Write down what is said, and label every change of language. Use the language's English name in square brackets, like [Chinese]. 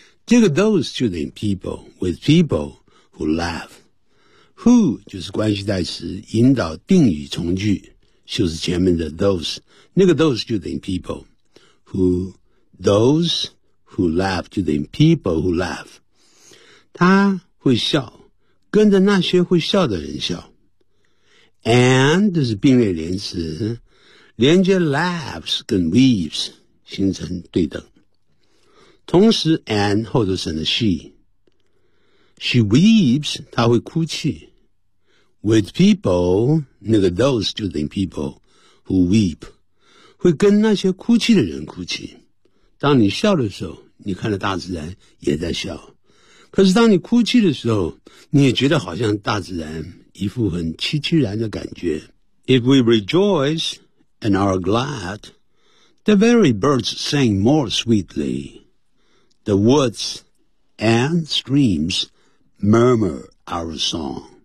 [Chinese] 这个 [English] those [Chinese] 就等于 [English] people with people who laugh。 Who [Chinese] 就是关系代词，引导定语从句，就是前面的 [English] those。 [Chinese] 那个 [English] those [Chinese] 就等于 [English] people。 Who those who laugh [Chinese] 就等于 [English] people who laugh。 [Chinese] 他会笑，跟着那些会笑的人笑。 [English] And [Chinese] 这是并列连词，连接 [English] laughs [Chinese] 跟 [English] weeps [Chinese] 形成对等。同时 [English] and [Chinese] 后头省了 [English] she weeps [Chinese] 她会哭泣 [English] with people [Chinese] 那个 [English] those [Chinese] 就等于 [English] people who weep [Chinese] 会跟那些哭泣的人哭泣。当你笑的时候，你看到大自然也在笑，可是当你哭泣的时候，你也觉得好像大自然一副很凄凄然的感觉。 [English] If we rejoice and are glad the very birds sing more sweetlyThe woods and streams murmur our song.